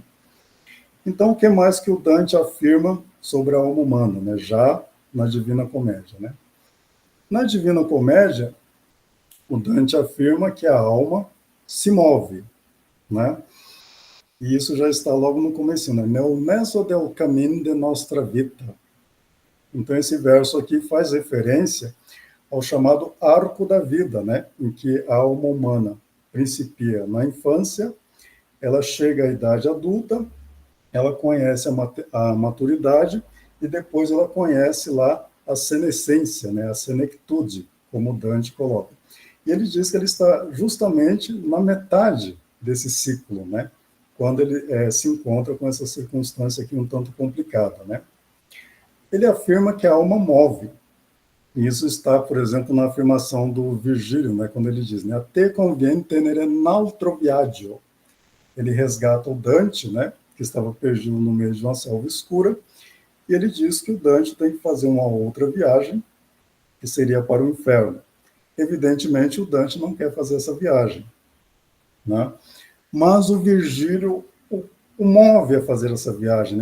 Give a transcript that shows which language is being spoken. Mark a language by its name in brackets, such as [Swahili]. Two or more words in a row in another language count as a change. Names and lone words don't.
[Portuguese] Então, o que mais que o Dante afirma sobre a alma humana, né, já na Divina Comédia, né? Na Divina Comédia, o Dante afirma que a alma se move, né? E isso já está logo no começo, né? [Italian] Nel mezzo del cammino de nostra vita. [Portuguese] Então, esse verso aqui faz referência ao chamado arco da vida, né? Em que a alma humana principia na infância, ela chega à idade adulta, ela conhece a maturidade e depois ela conhece lá a senescência, né? A senectude, como Dante coloca. E ele diz que ele está justamente na metade desse ciclo, né? Quando ele se encontra com essa circunstância aqui um tanto complicada, né? Ele afirma que a alma move. E isso está, por exemplo, na afirmação do Virgílio, né, quando ele diz, né, [Italian] a te conviene tenere un altro viaggio. [Portuguese] Ele resgata o Dante, né, que estava perdido no meio de uma selva escura, e ele diz que o Dante tem que fazer uma outra viagem, que seria para o inferno. Evidentemente, o Dante não quer fazer essa viagem, né? Mas o Virgílio o move a fazer essa viagem, né?